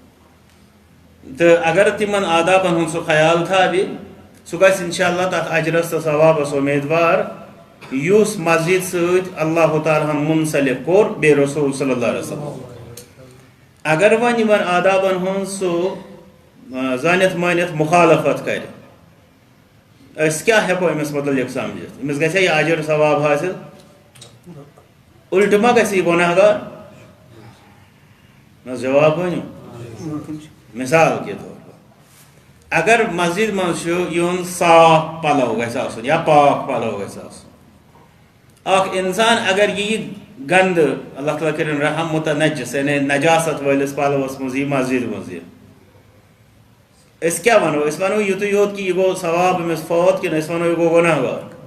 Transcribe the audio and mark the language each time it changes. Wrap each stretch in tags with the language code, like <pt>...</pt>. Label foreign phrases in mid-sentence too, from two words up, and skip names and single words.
<ks>تہٕ اگر تِمن آدابن ہُنٛد سُہ خیال تھاوِ سُہ گژھِ</ks> <ar>انشاء اللہ</ar> <ks>تتھ اجرس تہٕ ثوابس اُمیدوار یُس مسجد سۭتۍ اللہ تعالیٰ ہن منسلک کوٚر بیٚیہِ رسول</ks> <ar>صلی اللہ علیہ وسلم</ar> <ks>اگر وۄنۍ یِمن آدابن ہُنٛد سُہ زٲنِتھ مٲنِتھ مُخالفت کرِ أسۍ کیٛاہ ہٮ۪کو أمِس متعلق سمجھِتھ أمِس گژھِ یہِ اجر ثواب حٲصِل الٹہٕ ما گژھِ یہِ گۄناہ گار نہ جواب ؤنِو</ks> <ur>مثال کے طور پر</ur> <ks>اگر مسجد منٛز چھُ یُن صاف پلو گژھِ آسُن یا پاک پلو گژھِ آسُن اکھ اِنسان اگر یہِ گنٛدٕ اللہ تعالیٰ کٔرِنۍ رحم مُتنجس یعنی نجاست وٲلِس پلوس منٛز یی مسجد منٛز یہِ أسۍ کیٛاہ وَنو أسۍ وَنو یِتُے یوت کہِ یہِ گوٚو ثواب أمِس فوت کِنہٕ أسۍ وَنو یہِ گوٚو گۄناہ گار</ks>